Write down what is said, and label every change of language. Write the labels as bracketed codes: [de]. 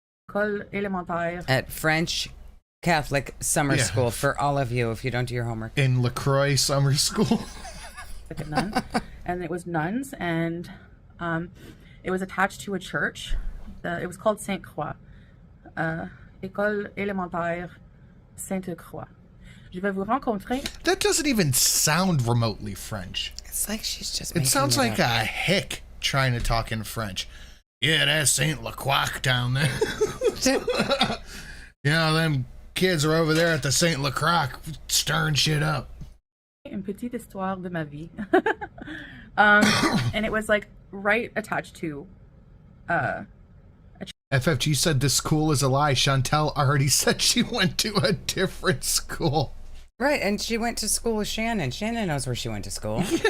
[fr] École élémentaire. [en] At French Catholic summer school for all of you if you don't do your homework. In LaCroix summer school. And it was nuns, and it was attached to a church. It was called Saint Croix. [fr] École élémentaire Sainte Croix. Je vais vous rencontrer. [en] That doesn't even sound remotely French. It's like she's just It sounds like a hick trying to talk in French. Yeah, that's Saint Lacroix down there. You know, them kids are over there at the Saint Lacroix stirring shit up. [fr] Une petite histoire de ma vie. [en] And it was like right attached to FFG said this school is a lie. Chantel already said she went to a different school. Right, and she went to school with Shannon. Shannon knows where she went to school.